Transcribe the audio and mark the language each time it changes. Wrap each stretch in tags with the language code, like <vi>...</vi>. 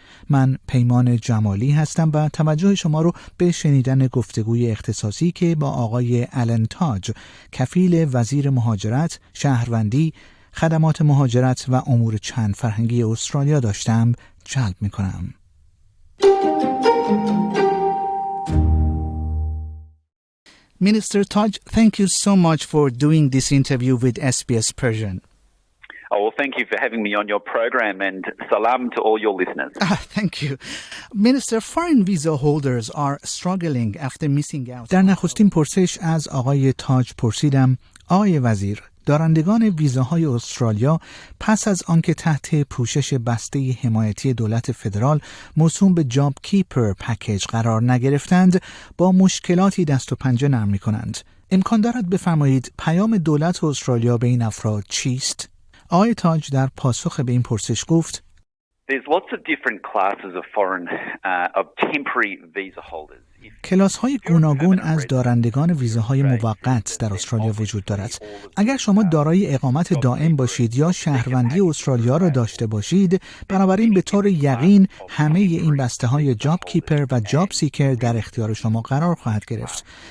<fa>من پیمان جمالی هستم و توجه شما رو به شنیدن گفتگوی اختصاصی که با آقای آلن تاج، کفیل وزیر مهاجرت، شهروندی، خدمات مهاجرت و امور چند فرهنگی استرالیا داشتم جلب می‌کنم.</fa> <en>Minister Taj, thank you so much for doing this interview with SBS Persian. Oh, well, thank you for having me on your program, and salam to all your listeners. Thank you. Minister, foreign visa holders are struggling after missing out.</en> <fa>در نخستین پرسش از آقای تاج پرسیدم: آقای وزیر، دارندگان ویزاهای استرالیا پس از آنکه تحت پوشش بسته حمایتی دولت فدرال موسوم به جاب کیپر پکیج قرار نگرفتند، با مشکلاتی دست و پنجه نرم می‌کنند. امکان دارد بفرمایید پیام دولت استرالیا به این افراد چیست؟ آقای تاج در پاسخ به این پرسش گفت:</fa> <en>There's lots of different classes of of temporary visa holders.</en> <fa>کلاس‌های گوناگون از دارندگان ویزاهای موقت در استرالیا وجود دارد. اگر شما دارای اقامت دائم باشید یا شهروندی استرالیا را داشته باشید، بنابراین به طور یقین همه این بسته‌های جاب کیپر و جاب سیکر در اختیار شما قرار خواهد گرفت.</fa>